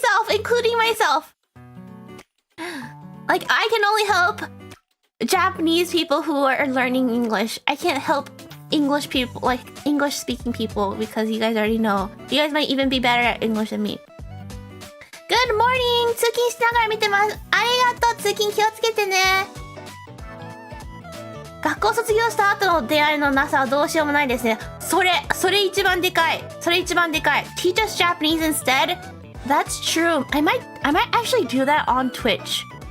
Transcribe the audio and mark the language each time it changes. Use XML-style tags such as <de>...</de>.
<en>Including myself. Like, I can only help Japanese people who are learning English. I can't help English people, like English speaking people, because you guys already know. You guys might even be better at English than me. Good morning!</en> <ja>通勤しながら見てます。ありがとう。通勤気をつけてね。学校卒業した後の出会いのなさはどうしようもないですね。それ一番でかい。</ja> <en>Teach us Japanese instead. That's true. I might actually do that on Twitch.</en>